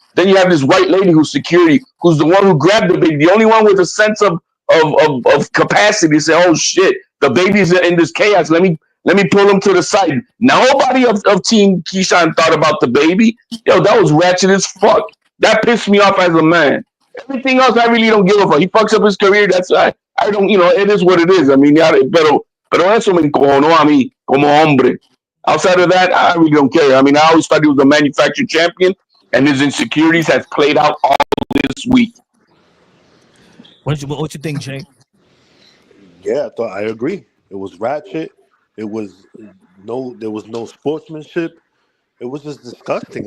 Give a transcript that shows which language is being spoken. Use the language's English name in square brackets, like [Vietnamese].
[English] Then you have this white lady who's security, who's the one who grabbed the baby, the only one with a sense of capacity to say, oh, shit, the baby's in this chaos. Let me pull him to the side. Nobody of Team Keyshawn thought about the baby. Yo, that was ratchet as fuck. That pissed me off as a man. Everything else, I really don't give a fuck. He fucks up his career. That's I don't, it is what it is. [Spanish] I mean, pero eso me encojonó a mí como hombre. [English] Outside of that, I really don't care. I mean, I always thought he was a manufactured champion, and his insecurities have played out all this week. What you think, Jay? Yeah, I agree. It was ratchet. There was no sportsmanship. It was just disgusting.